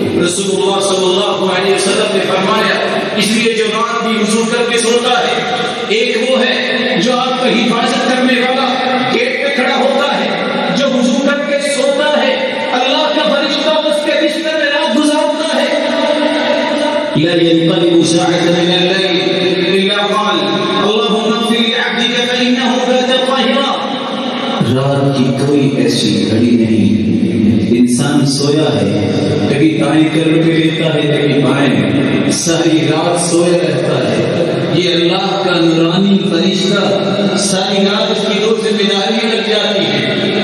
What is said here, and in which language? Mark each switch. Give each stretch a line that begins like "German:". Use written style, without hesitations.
Urdu: رسول اللہ صلی اللہ علیہ وسلم نے فرمایا، اس لیے جو رات بھی وضو کر کے سوتا ہے، ایک وہ ہے جو آپ کا حفاظت کرنے والا گیٹ پہ کھڑا ہوتا ہے، جو وضو کر کے سوتا ہے، اللہ کا فرشتہ اس کے بستر میں رات گزارتا ہے.
Arabic: لا ينقلب ساعة من الليل إلا قال اللهم اغفر لعبدك فإنه بات طاهرا.
Urdu: رات کی کوئی ایسی گھڑی نہیں، انسان سویا ہے، کبھی دائیں کروٹ پہ لیتا ہے، کبھی بائیں، ساری رات سویا رہتا ہے. یہ اللہ کا نورانی فرشتہ ساری رات اس کی دو ذمہ داریاں لگ جاتی ہیں.